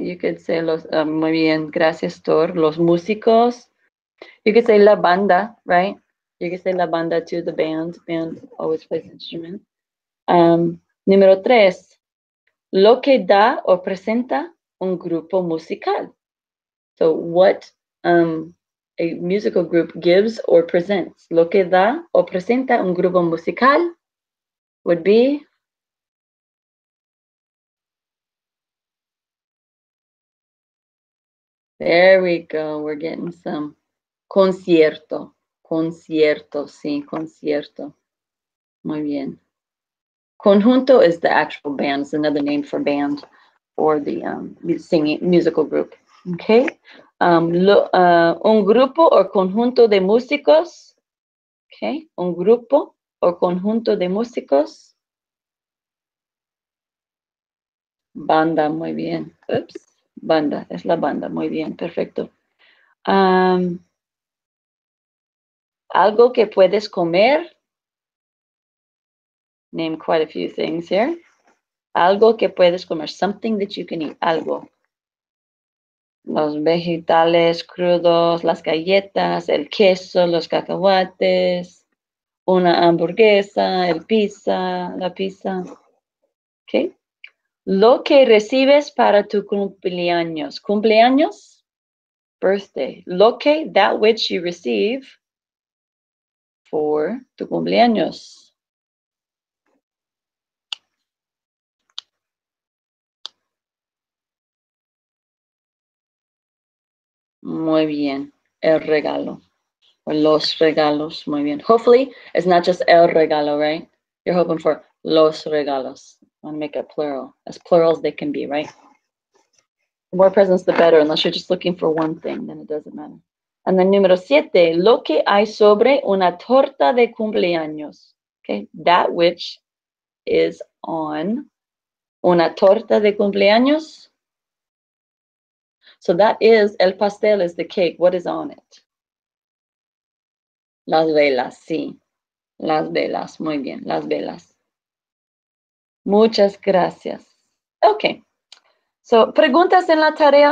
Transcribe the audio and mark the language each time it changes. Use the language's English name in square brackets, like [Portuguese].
[English] You could say [Spanish] los, muy bien, gracias, Tor. Los músicos. [English] You could say la banda, right? You could say la banda too, the band. Band always plays instruments. [Spanish] Número 3. Lo que da o presenta un grupo musical. [English] So what a musical group gives or presents. [Spanish] Lo que da o presenta un grupo musical [English] would be there we go. We're getting some [Spanish] concierto. Concierto, sí, concierto. Muy bien. [English] Conjunto is the actual band. It's another name for band or the singing musical group. Okay. [Spanish] Un grupo o conjunto de músicos. Okay. Un grupo o conjunto de músicos. Banda, muy bien. Oops. Banda, es la banda. Muy bien, perfecto. Algo que puedes comer. [English] Name quite a few things here. [Spanish] Algo que puedes comer. [English] Something that you can eat. [Spanish] Algo. Los vegetales crudos, las galletas, el queso, los cacahuates, una hamburguesa, el pizza, la pizza. Okay. Lo que recibes para tu cumpleaños. Cumpleaños, birthday. Lo que, [English] that which you receive for [Spanish] tu cumpleaños. Muy bien. El regalo. Or los regalos. Muy bien. [English] Hopefully, it's not just el regalo, right? You're hoping for los regalos. I want to make it plural. As plural as they can be, right? The more presents, the better. Unless you're just looking for one thing, then it doesn't matter. And then [Spanish] número 7, lo que hay sobre una torta de cumpleaños. [English] Okay, that which is on [Spanish] una torta de cumpleaños. [English] So that is, el pastel is the cake. What is on it? [Spanish] Las velas, sí. Las velas, muy bien, las velas. Muchas gracias. Okay. So, preguntas en la tarea.